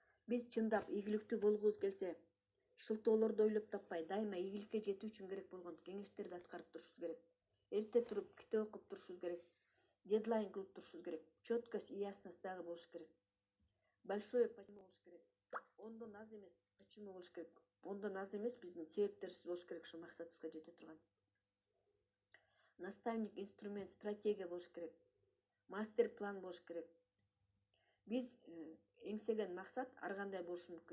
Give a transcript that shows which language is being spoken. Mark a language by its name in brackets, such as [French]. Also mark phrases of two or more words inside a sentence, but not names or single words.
[Kyrgyz] Биз чындап ийгиликтүү болгубуз келсе, шылтоолорду ойлоп таппай, дайыма ийгиликке жетүү үчүн керек болгон кеңештерди аткарып турушубуз керек. Эрте туруп китеп окуп турушубуз керек. Дедлайн кылып турушубуз керек. [Russian] Четкость и ясность [Kyrgyz] дагы болуш керек. [Russian] Большое почему [Kyrgyz] болуш керек. Ондон аз эмес почему болуш керек. Ондон аз эмес биздин себептерибиз болуш керек ошо максатыбызга жете турган. Наставник, инструмент, стратегия болуш керек. [Russian] Мастер план [Kyrgyz] болуш керек. Биз эңсеген максат ар кандай болушу мүмкүн.